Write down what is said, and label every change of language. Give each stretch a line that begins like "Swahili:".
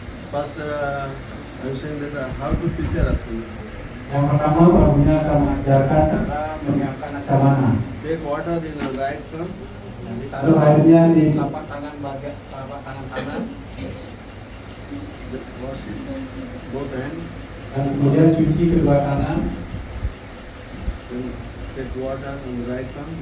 English: First, I'm saying that how to prepare asana.
Indonesian: Yang pertama pramunya akan mengajarkan cara menyiapkan acamana.
English: Take water in the right palm.
Indonesian: Taruh airnya di telapak tangan bagian telapak tangan kanan.
English: Wash it, both hands.
Indonesian: Dan kemudian cuci kedua tangan.
English: Then take water in the right palm.